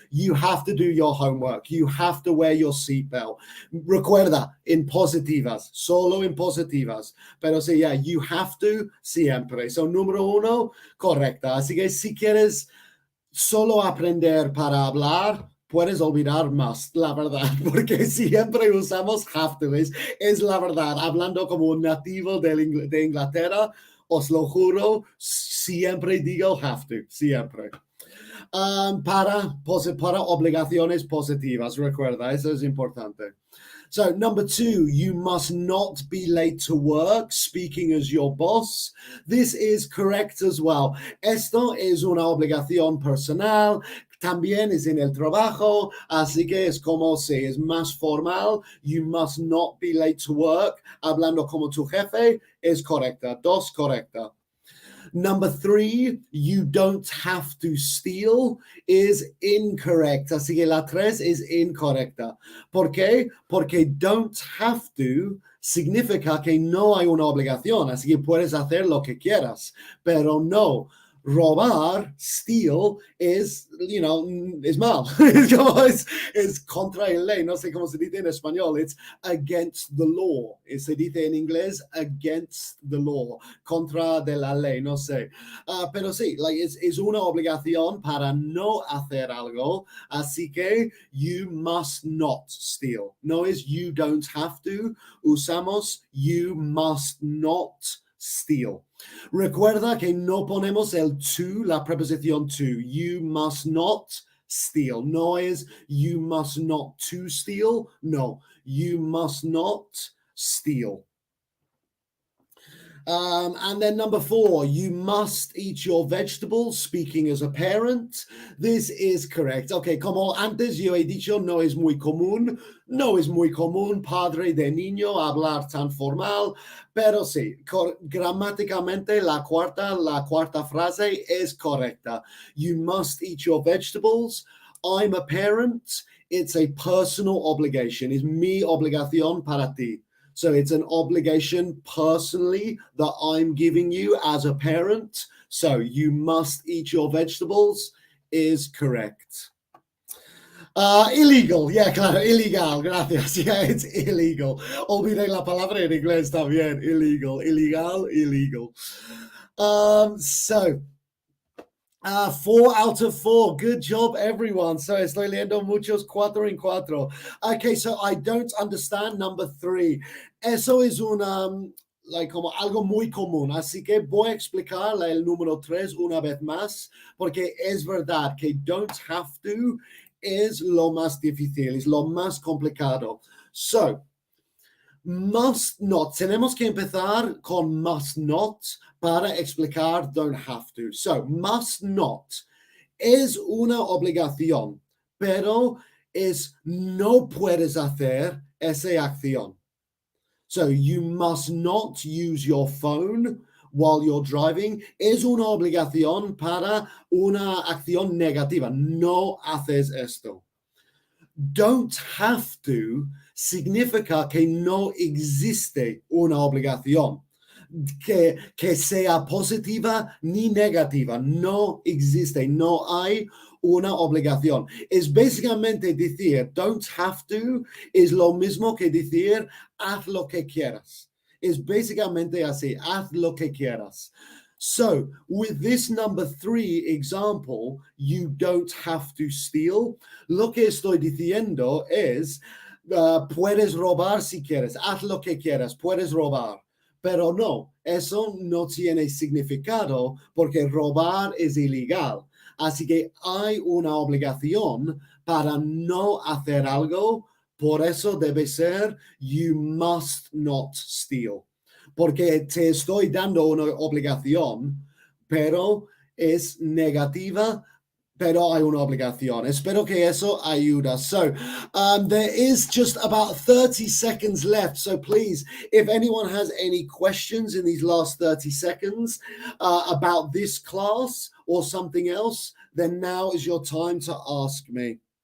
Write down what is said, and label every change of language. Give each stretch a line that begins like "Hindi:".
English: You have to do your homework. You have to wear your seatbelt.
Spanish: Recuerda, en positivas, solo en positivas. Pero sí, yeah, you have to siempre. So, número 1, correcta. Así que si quieres solo aprender para hablar, puedes olvidar must, la verdad, porque siempre usamos have to, es la verdad. Hablando como un nativo de Inglaterra, os lo juro, siempre digo have to, siempre. Para obligaciones positivas, recuerda, eso es importante.
English: So, number 2, you must not be late to work, speaking as your boss. This is correct as well.
Spanish: Esto es una obligación personal, también es en el trabajo, así que es como si es más formal.
English: You must not be late to work,
Spanish: hablando como tu jefe, es correcta. 2, correcta.
English: Number 3, you don't have to steal is incorrect.
Spanish: Así que la 3 es incorrecta. ¿Por qué? Porque don't have to significa que no hay una obligación. Así que puedes hacer lo que quieras. Pero no. Robar, steal, es, es mal. es contra la ley. No sé cómo se dice en español.
English: It's against the law.
Spanish: Se dice en inglés against the law. Contra de la ley, no sé. Pero sí, es una obligación para no hacer algo. Así que
English: you must not steal.
Spanish: No es
English: you don't have to. Usamos you must not steal.
Spanish: Recuerda que no ponemos el to, la preposición to.
English: You must not steal.
Spanish: No es
English: you must not to steal. No, you must not steal. And then number 4, you must eat your vegetables, speaking as a parent. This is correct.
Spanish: Okay, como antes yo he dicho, no es muy común padre de niño hablar tan formal, pero sí, gramáticamente la cuarta frase es correcta.
English: You must eat your vegetables. I'm a parent. It's a personal obligation.
Spanish: Es mi obligación para ti.
English: So it's an obligation personally that I'm giving you as a parent. So you must eat your vegetables is correct. Illegal, yeah, claro, illegal, gracias. Yeah, it's illegal.
Spanish: Olvidé la palabra en inglés también. Illegal, illegal.
English: So 4 out of 4. Good job, everyone.
Spanish: So estoy leyendo muchos 4 en 4.
English: Okay, so I don't understand number 3.
Spanish: Eso es como algo muy común. Así que voy a explicar el número 3 una vez más, porque es verdad que don't have to es lo más difícil, es lo más complicado. So, must not. Tenemos que empezar con must not para explicar don't have to. So, must not es una obligación, pero es no puedes hacer esa acción.
English: So, you must not use your phone while you're driving.
Spanish: Es una obligación para una acción negativa. No haces esto. Don't have to significa que no existe una obligación, que sea positiva ni negativa. No existe, no hay una obligación. Es básicamente decir, don't have to, es lo mismo que decir, haz lo que quieras. Es básicamente así, haz lo que quieras.
English: So, with this number 3 example, you don't have to steal.
Spanish: Lo que estoy diciendo es, puedes robar si quieres, haz lo que quieras, puedes robar. Pero no, eso no tiene significado porque robar es ilegal. Así que hay una obligación para no hacer algo. Por eso debe ser, you must not steal. Porque te estoy dando una obligación, pero es negativa, pero hay una obligación. Espero que eso ayuda.
English: So there is just about 30 seconds left. So please, if anyone has any questions in these last 30 seconds about this class or something else, then now is your time to ask me.